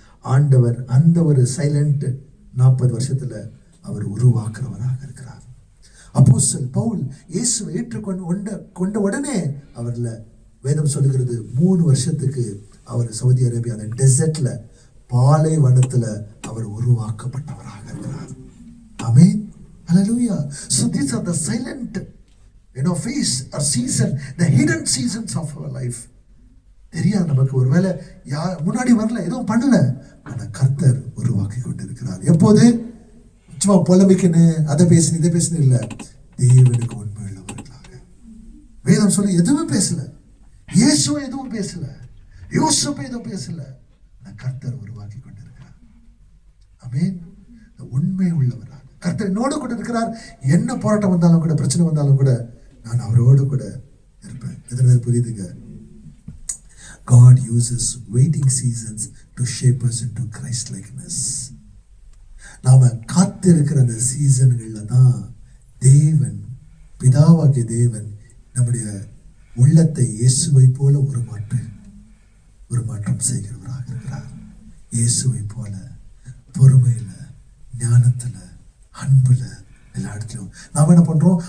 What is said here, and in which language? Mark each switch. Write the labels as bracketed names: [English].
[Tamil] ஆண்டவர் அந்த ஒரு சைலண்ட் 40 வருஷத்துல அவர் உருவாக்குறவராக இருக்கிறார். அப்போஸ்தலன் பவுல் இயேசுவை ஏற்றுக்கொண்ட உடனே அவர்ல வேதம் சொல்லுகிறது 3 வருஷத்துக்கு அவர் சவுதி அரேபியா அந்த டெசர்ட்ல, பாலைவனத்துல அவர் உருவாக்கப்பட்டவராக இருக்கிறார். ஆமென், ஹல்லேலூயா. [English] So these are the silent phase or season, the hidden seasons of our life. [Tamil] தெரியாது நமக்கு, ஒருவேளை முன்னாடி வரல, எதுவும் பண்ணல, ஆனா கர்த்தர் உருவாக்கி கொண்டிருக்கிறார். எப்போது? சும்மா பொலமிக்குன்னு அதை பேசுன்னு இதை பேசுன்னு இல்லை, தேவனுக்கு உண்மை உள்ளவர்களாக. வேதம் சொல்லி எதுவுமே பேசல, இயேசுவை எதுவும் பேசல, யோசேப்பு எதுவும் பேசல, கர்த்தர் உருவாக்கி கொண்டிருக்கிறார். ஆமென். உண்மை உள்ளவராக கர்த்தர் என்னோடு கூட இருக்கிறார். என்ன போராட்டம் வந்தாலும் கூட, பிரச்சனை வந்தாலும் கூட நான் அவரோடு கூட இருப்பேன். எத்தனை புரியுதுங்க? [English] God uses waiting seasons to shape us into Christ likeness. [Tamil] நாம காத்திருக்கிற அந்த சீசன்கள்ல தான் தேவன், பிதாவாகிய தேவன் நம்முடைய உள்ளத்தை இயேசுவை போல உருமாற்றம் செய்கிறவராக இருக்கிறார். இயேசுவை போல பொறுமையில, ஞானத்துல, அன்புல, எல்லா இடத்துலையும் நாம என்ன பண்றோம்?